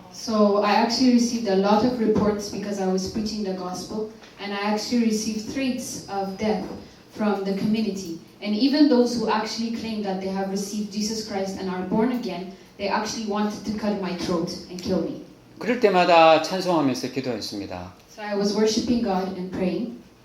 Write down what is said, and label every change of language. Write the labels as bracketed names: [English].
[English] So I actually received a lot of reports because I was preaching the gospel, and I actually received threats of death from the community. And even those who actually claim that they have received Jesus Christ and are born again, they actually wanted to cut my throat and kill me. [Korean] 그럴 때마다 찬송하면서 기도했습니다. [English] So I was worshiping God and praying.